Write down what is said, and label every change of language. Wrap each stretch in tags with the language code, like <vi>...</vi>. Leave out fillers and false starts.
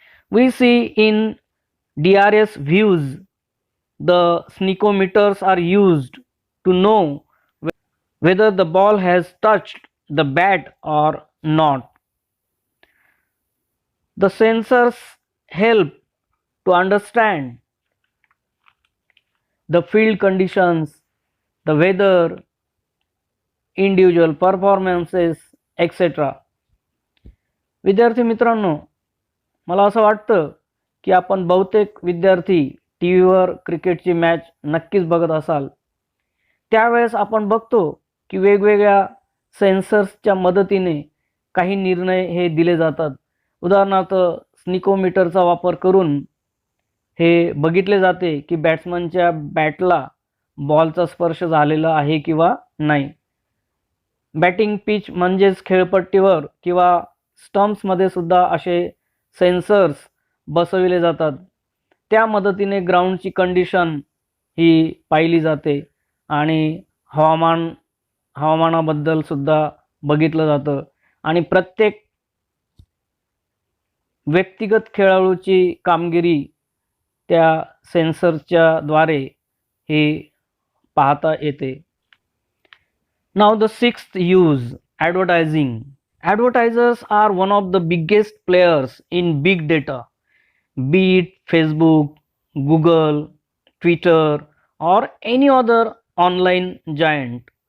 <en>We see in DRS views the sneakometers are used to know whether the ball has touched the bat or not. The sensors help to understand the field conditions, the weather, individual performances, etc.</en> <mr>विद्यार्थी मित्रांनो, मला असं वाटतं की आपण बहुतेक विद्यार्थी T व्हीवर क्रिकेटची मॅच नक्कीच बघत असाल. त्यावेळेस आपण बघतो की वेगवेगळ्या सेन्सर्सच्या मदतीने काही निर्णय हे दिले जातात. उदाहरणार्थ स्निकोमीटरचा वापर करून हे बघितले जाते की बॅट्समनच्या बॅटला बॉलचा स्पर्श झालेला आहे किंवा नाही. बॅटिंग पिच म्हणजेच खेळपट्टीवर किंवा स्टम्प्समध्ये सुद्धा असे सेन्सर्स बसविले जातात. त्या मदतीने ग्राउंडची कंडिशन ही पाहिली जाते आणि हवामानाबद्दल सुद्धा बघितलं जातं आणि प्रत्येक व्यक्तिगत खेळाडूची कामगिरी त्या सेन्सरच्या द्वारे हे पाहता येते.</mr> <en>Now the sixth use, advertising. Advertisers are one of the biggest players in big data, be it Facebook, Google, Twitter, or any other online giant.</en>